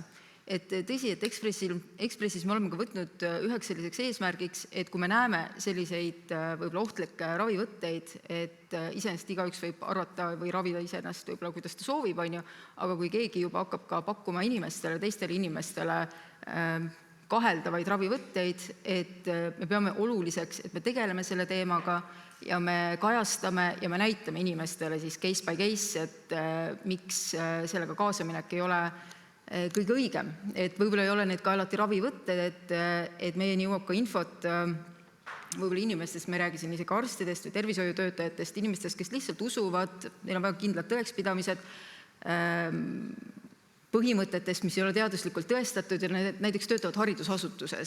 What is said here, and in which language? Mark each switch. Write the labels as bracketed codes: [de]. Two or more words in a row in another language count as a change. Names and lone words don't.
[et] Et tõsi, et Ekspressis me oleme ka võtnud üheks selliseks eesmärgiks, et kui me näeme selliseid võib-olla ohtlikke ravivõtteid, et iseenesest igaüks võib arvata või ravida iseenesest võib-olla, kuidas ta soovib, aga kui keegi juba hakkab ka pakkuma teistele inimestele kaheldavaid ravivõtteid, et me peame oluliseks, et me tegeleme selle teemaga ja me kajastame ja me näitame inimestele siis [en] case by case, [et] et miks sellega kaasaminek ei ole kõige õigem, et võib-olla ei ole need ka alati ravivõtted, et meieni jõuab ka infot võib-olla inimestest, me ei räägi siin isegi arstidest või tervishoiutöötajatest, inimestest, kes lihtsalt usuvad, neil on väga kindlad tõekspidamised, põhimõtetest, mis ei ole teaduslikult tõestatud ja näiteks töötavad haridusasutuses.